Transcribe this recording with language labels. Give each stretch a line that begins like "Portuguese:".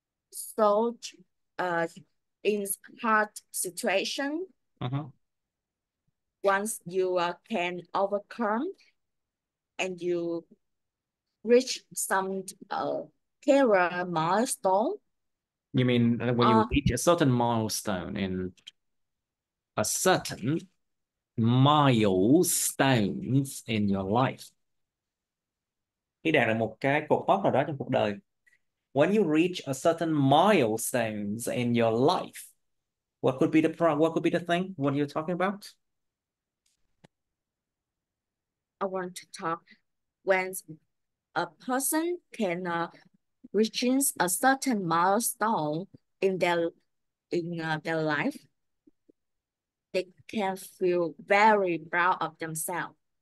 English: So in hard situation, Uh-huh. once you can overcome and you reach some career milestone, You mean when you reach a certain milestone in a certain milestones in your life.
Vietnamese: Khi đạt được một cái cột mốc nào đó trong cuộc đời.
English: When you reach a certain milestones in your life, what could be the thing? What are you talking about? I want to talk when a person can reaches a certain milestone in their life, they can feel very proud of themselves.